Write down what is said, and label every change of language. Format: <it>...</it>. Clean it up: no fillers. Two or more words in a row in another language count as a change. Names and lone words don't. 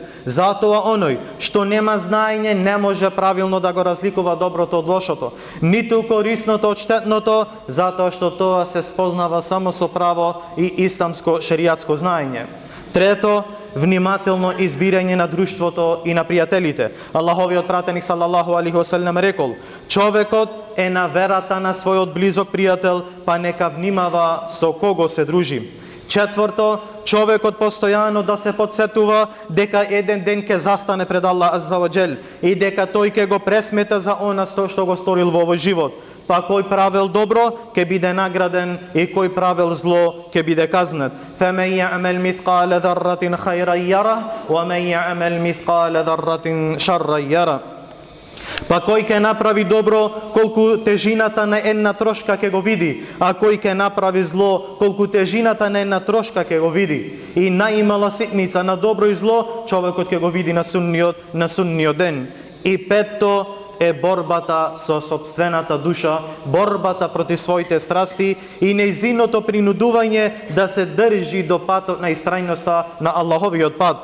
<mk>Затоа оној што нема знаење не може правилно да го разликува доброто од лошото, ниту корисното од штетното, затоа што тоа се спознава само со право и исламско шеријатско знаење. Трето, внимателно избирање на друштвото и на пријателите. Аллаховиот пратеник</mk> <ar>صلى الله عليه وسلم</ar> <mk>рекол: човекот е на верата на својот близок пријател, па нека внимава со кого се дружи. Четврто, човекот постојано да се подсетува дека еден ден ќе застане пред Аллах</mk> <ar>عز وجل</ar> <mk>и дека тој ќе го пресмета за она што го сторил во овој живот. Па кој правел добро ќе биде награден и кој правел зло ќе биде казнет.</mk> <ar>فَمَنْ يَعْمَلْ مِثْقَالَ ذَرَّةٍ خَيْرًا يَرَهُ وَمَنْ يَعْمَلْ مِثْقَالَ ذَرَّةٍ شَرًّا يَرَهُ.</ar> <mk>Па кој ќе направи добро, колку тежината на една трошка ќе го види, а кој ќе направи зло, колку тежината на една трошка ќе го види. И наимала ситница на добро и зло, човекот ќе го види на судниот ден. И петто е борбата со сопствената душа, борбата против своите страсти и нејзиното принудување да се држи до патот на истрајноста на Аллаховиот пат.</mk>